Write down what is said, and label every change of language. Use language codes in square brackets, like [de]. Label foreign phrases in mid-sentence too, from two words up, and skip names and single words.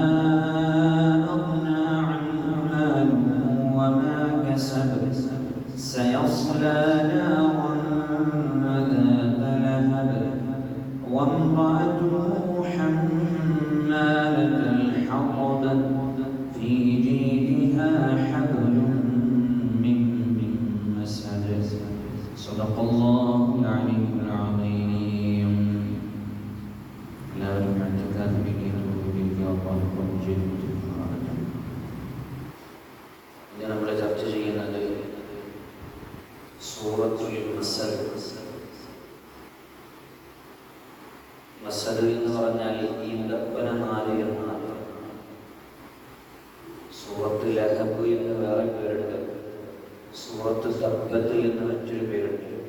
[ar] أغنى عنه ماله وما كسب سيصلى نارا ذات لهب وامرأته حمالة الحطب في جيدها حبل من مسد. صدق الله العلي العظيم. لا نعتك بك الله جل وعلا. [ml] നമ്മൾ ചർച്ച ചെയ്യുന്നത് സൂറത്തുൽ മസദ്. മസദ് എന്ന് പറഞ്ഞാൽ ഈന്തപ്പന നാല് എന്നാണ്. സൂറത്ത് ലഹബ് എന്ന് വേറെ പേരുണ്ട്, സൂറത്ത് തബ്ബത്ത് എന്ന് മറ്റൊരു പേരുണ്ട്.